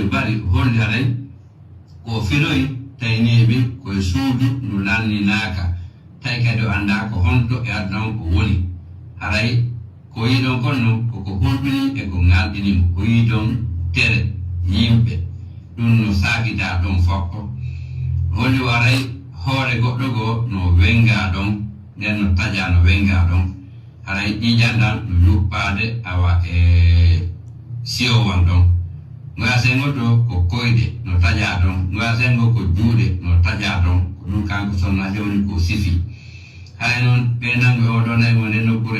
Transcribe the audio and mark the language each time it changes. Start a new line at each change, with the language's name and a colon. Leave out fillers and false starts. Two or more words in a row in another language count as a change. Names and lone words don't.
Fula: bari holde alay ko filoy tayneebe ko suudu no lanni naaka tay kadi anda ko honto e adon ko woni alay ko yidon konno ko hulbini e ko ngaldini ko yidon tere yimbe dum no sagida don foppo holi waray hoore goddo go no wenga don den no taja no wenga don haray ijandan no yuppade awa sio wan don ngase ngodo ko koyde no taja don ngase ngo ko juude no taja don ko ɗum kanko sonnajo woni ko sifi hay noon ɓe nango o ɗon ay woni nokkure